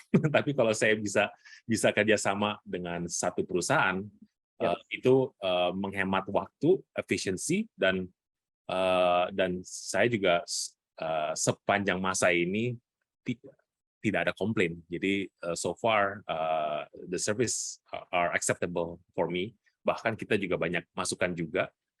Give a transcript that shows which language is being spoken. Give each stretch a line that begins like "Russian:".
Indonesian: Tapi kalau saya bisa kerjasama dengan satu perusahaan, itu menghemat waktu, efisiensi, dan saya juga sepanjang masa ini tidak ada komplain.
English: Jadi so far the service are acceptable for me.
Indonesian: Bahkan kita juga banyak masukan juga.